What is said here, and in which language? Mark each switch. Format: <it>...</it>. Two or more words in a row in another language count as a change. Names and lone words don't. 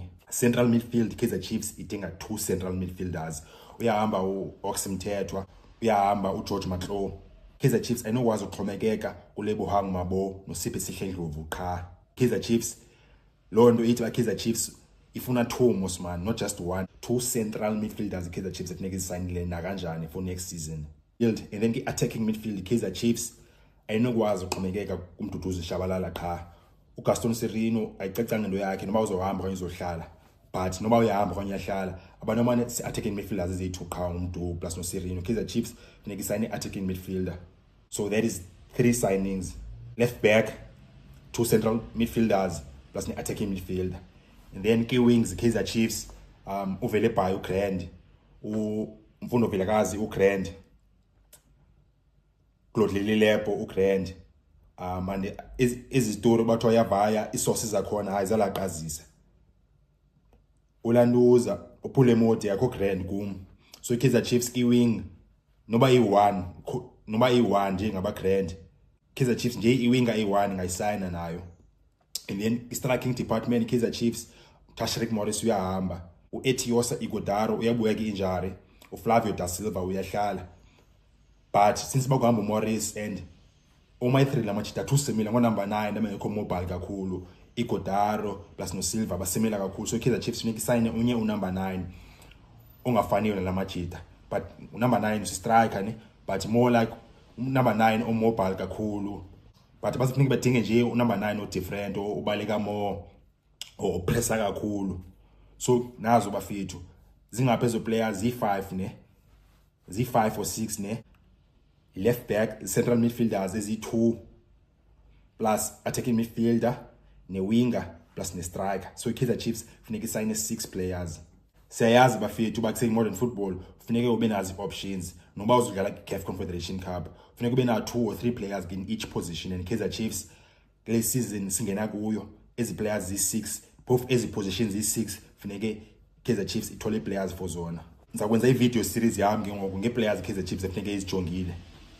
<en>Central midfield</en> <xh>iKaizer Chiefs idinga 2</xh> <en>central midfielders.</en> <xh>Uyahamba uOxmthethwa, uyahamba uGeorge Matlo. Kaizer Chiefs ayinokwazi ukuxhomekeka kuLebohang Mabo noSipho Sihlendlovu qha. Kaizer Chiefs lo nto ithi Kaizer Chiefs ifuna 2 Mosman,</xh> <en>not just 1.</en> <xh>2</xh> <en>central midfielders</en> <xh>Kaizer Chiefs ekufuneka izisayinile nakanjani</xh> <en>for next season. And then</en> <xh>ki-</xh> <en>attacking midfield</en> <xh>Kaizer Chiefs ayinokwazi ukuxhomekeka kuMduduzi Shabalala qha. uGaston Sirino ayicacanga into yakhe noba uzohamba okanye uzohlala, but noma uyahamba okanye uyahlala abanomane</xh> <en>attacking midfielders</en> <xh>eziyi-2 qha uMdu plus noSirino. Kaizer Chiefs funeka isayine</xh> <en>attacking midfielder. So that is 3 signings. Left back, 2 central midfielders plus ne-attacking midfielder. And then key wings</en> <xh>Kaizer Chiefs uvele by uGrand, uMfundo Vilakazi uGrand, Claude Lilebo uGrand. And izitori bathiwa yavaya isources zakhona hayi zalaqazisa. Ulanduza uphule mode yakho Grand kum. So Kaizer Chiefs</xh> <en>key wing</en> <xh>noba i1 nje ngaba Grand. Kaizer Chiefs nje iwinga i1 ngayisayina nayo.</xh> <en>And then striking department</en> <xh>Kaizer Chiefs Tashreeq Morris uyahamba, uEtiosa Igodaro uyabuya ki-injury, uFlavio da Silva uyahlala. But since bakuhamba uMorris and my-3 lamajita 2 similar ngo-number 9 abengekho mobile kakhulu, Igodaro plus noSilva basimila kakhulu. So Kaizer Chiefs funeka isayine unye unumber 9 ongafaniyo nalamajita, but unumber 9 usistriker ne,</xh> <en>but more like number 9 omobile kakhulu.</en> <xh>But basifuneka badinge nje unumber 9 odifferent obaleka</xh> <en>more or</en> <xh>pressa kakhulu. So nazo bafethu zingaphezu players z5 ne, z5 or 6 ne,</xh> <en>left back central midfielders</en> <xh>ezi2 plus</xh> <en>attacking midfielder</en> <xh>ne winger plus ne striker. So Kaizer Chiefs funeka isayine 6 players. Siyayazi bafethu bakuseni</xh> <en>modern football</en> <xh>funeka ube nazi options noba uzodlala CAF Confederation Cup funeka ube na</xh> <en>2 or 3 players in each position.</en> <xh>And Kaizer Chiefs le season singena kuyo ezi players z6, both ezi positions z6 funeka Kaizer Chiefs ithole players for zona. Ngizakwenza i-</xh> <en>video series</en> <xh>yami ngoku nge-players Kaizer Chiefs efuneka izijongile.</xh>